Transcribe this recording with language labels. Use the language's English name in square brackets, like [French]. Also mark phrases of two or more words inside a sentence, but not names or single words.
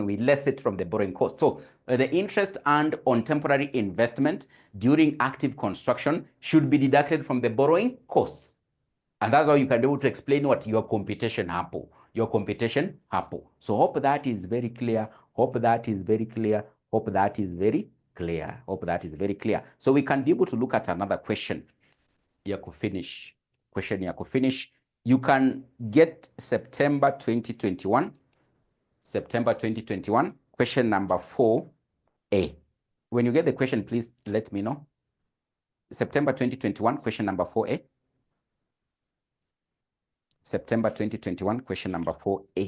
[English] We less it from the borrowing cost. So the interest earned on temporary investment during active construction should be deducted from the borrowing costs. And that's how you can be able to explain what your computation hapo. Your computation hapo. So hope that is very clear. Hope that is very clear. Hope that is very clear. Hope that is very clear. So we can be able to look at another question. [Swahili] Ya kufinish. Question ya kufinish. [English] You can get September 2021. September 2021. Question number 4A. When you get the question, please let me know. September 2021, question number 4A. September 2021, question number 4A.